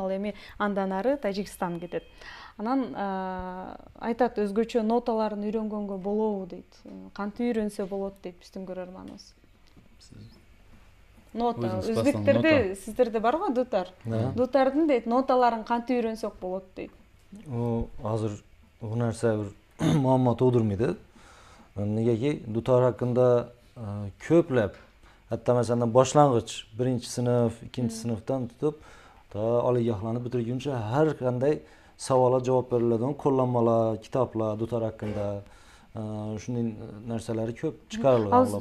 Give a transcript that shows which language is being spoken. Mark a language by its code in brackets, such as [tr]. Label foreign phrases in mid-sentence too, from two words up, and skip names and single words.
[ky] Ал эми андан ары Тажикстан кетет. Анан айтат, өзгөчө ноталарын үйрөнгөнгө болобу дейт. Кантип үйрөнсө болот дейт биздин көрөрманыбыз. Нота, өзбектерде сиздерде бар го дутар. Дутардын дейт, ноталарын кантип үйрөнсөк болот дейт. Азыр бул нерсе бир [uz] muammo tug'dirmaydi. Negaki dutor haqida ko'plab, hatto masalan boshlang'ich 1-sinf, 2-sinfdan tutib to oliygohlarni bitirguncha har qanday savolga javob beriladigan qo'llanmalar, kitoblar dutor haqida shunday narsalar ko'p chiqarilgan.